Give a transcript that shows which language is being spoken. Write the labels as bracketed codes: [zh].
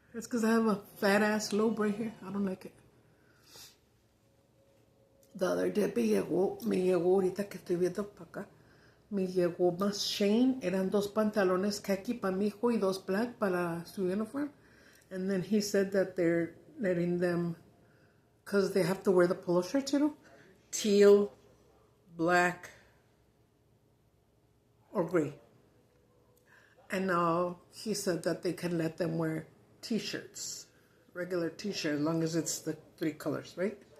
[en] It's because I have a fat ass lobe right here. I don't like it. The other day [es] me llegó ahorita que estoy viendo para acá. Me llegó más Shane. Eran 2 pantalones khaki para mi hijo y [en] 2 black para su uniform. And then he said that they're letting them, because they have to wear the polo shirts, you know, teal, black, or gray. And now he said that they can let them wear t-shirts, regular t-shirt, as long as it's the 3 colors, right?